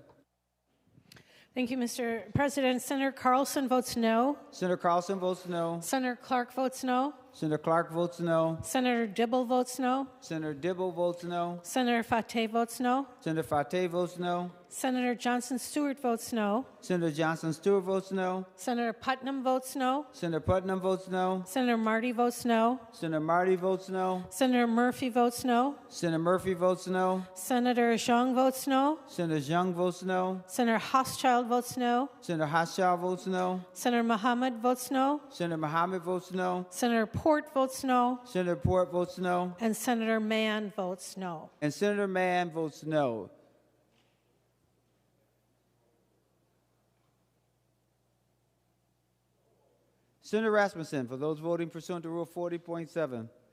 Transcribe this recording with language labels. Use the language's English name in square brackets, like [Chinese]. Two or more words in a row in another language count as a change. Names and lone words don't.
[English] Thank you, Mr. President. Senator Carlson votes no. Senator Carlson votes no. Senator Clark votes no. Senator Clark votes no. Senator Dibble votes no. Senator Dibble votes no. Senator Fateh votes no. Senator Fateh votes no. Senator Johnson Stewart votes no. Senator Johnson Stewart votes no. Senator Putnam votes no. Senator Putnam votes no. Senator Marty votes no. Senator Marty votes no. Senator Murphy votes no. Senator Murphy votes no. Senator Zhang votes no. Senator Zhang votes no. Senator Hochschild votes no. Senator Hochschild votes no. Senator Muhammad votes no. Senator Muhammad votes no. Senator Port votes no. Senator Port votes no. And Senator Mann votes no. And Senator Mann votes no. Senator Rasmussen, for those voting pursuant to Rule 40.7.